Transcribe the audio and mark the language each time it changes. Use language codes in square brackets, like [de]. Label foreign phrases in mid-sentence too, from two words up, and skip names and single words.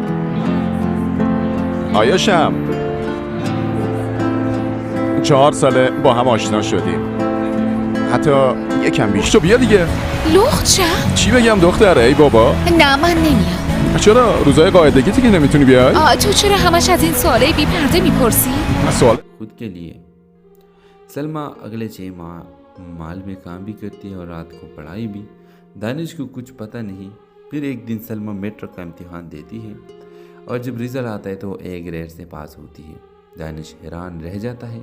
[fa] آیاشم 4 ساله با هم آشنا شدیم، حتی یکم بیشتر. بیا دیگه. لخت شم؟ چی بگم دختره؟ ای بابا. نه من نمیام. چرا؟ روزای قاعدگی که نمیتونی بیای؟ تو چرا همش از این سوالای بی پرده میپرسی؟ سوال [ur] خود کے لیے سلمہ اگلے 6 ماہ مال میں کام بھی کرتی ہے اور رات کو پڑھائی بھی. دانش کو کچھ پتہ نہیں. پھر ایک دن سلمہ میٹرک کا امتحان دیتی ہے اور جب رزلٹ آتا ہے تو وہ [en] A grade [ur] سے پاس ہوتی ہے. دانش حیران رہ جاتا ہے.